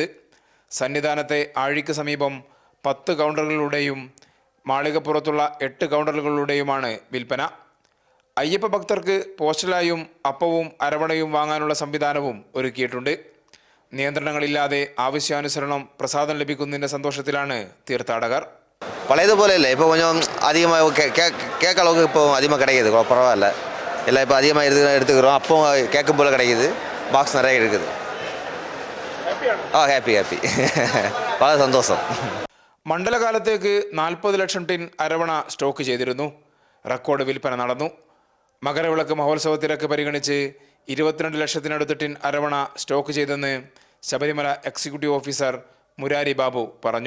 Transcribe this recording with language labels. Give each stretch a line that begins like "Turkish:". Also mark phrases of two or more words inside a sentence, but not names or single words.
Malayalam: സന്നിധാനത്തെ ആഴിക്ക് സമീപം 10 കൗണ്ടറുകളിലൂടെയും മാളികപ്പുറത്തുള്ള 8 കൗണ്ടറുകളിലൂടെയുമാണ് വിൽപ്പന. അയ്യപ്പ ഭക്തർക്ക് പോസ്റ്റലായും അപ്പവും അരവണയും വാങ്ങാനുള്ള സംവിധാനവും ഒരുക്കിയിട്ടുണ്ട്. നിയന്ത്രണങ്ങളില്ലാതെ ആവശ്യാനുസരണം പ്രസാദം ലഭിക്കുന്നതിൻ്റെ സന്തോഷത്തിലാണ് തീർത്ഥാടകർ.
Tamil: பழையது இல்லை, இப்போ கொஞ்சம் அதிகமாக கேட்க அளவுக்கு இப்போ அதிகமாக கிடைக்கிது, பரவாயில்ல. எல்லாம் இப்போ அதிகமாக எடுத்துக்கிறோம். அப்போ கேட்கும் போல் கிடைக்கிது, பாக்ஸ் நிறைய இருக்குது.
Malayalam: ഹാപ്പി വളരെ സന്തോഷം. മണ്ഡലകാലത്തേക്ക് 40 ലക്ഷം ടിൻ അരവണ സ്റ്റോക്ക് ചെയ്തിരുന്നു. റെക്കോർഡ് വിൽപ്പന നടന്നു. മകരവിളക്ക് മഹോത്സവ തിരക്ക് പരിഗണിച്ച് 22 ലക്ഷത്തിനടുത്ത് ടിൻ അരവണ സ്റ്റോക്ക് ചെയ്തെന്ന് ശബരിമല
English: executive officer
Malayalam: മുരാരി ബാബു പറഞ്ഞു.